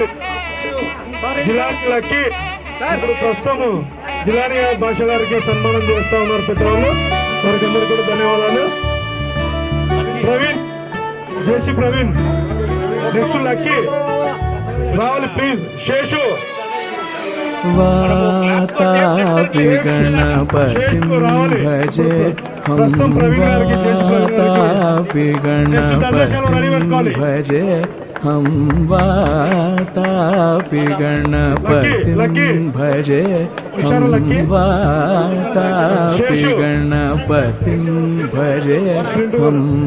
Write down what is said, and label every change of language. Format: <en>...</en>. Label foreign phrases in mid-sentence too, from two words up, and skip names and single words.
<te>జిలానీలకి ఇప్పుడు ప్రస్తుతము జిలానీ భాష గారికి సన్మానం చేస్తా ఉన్నారు పెద్దవాళ్ళు. వారికి అందరికీ కూడా ధన్యవాదాలు. ప్రవీణ్, జేసీ ప్రవీణ్, నెక్స్ట్ లక్కీ రావాలి ప్లీజ్. శేషు</te> <sa>वातापि गणपतिं भजे हम वातापि गणपतिं भजे हम वातापि गणपतिं भजे हम वातापि गणपतिं भजे हम</sa>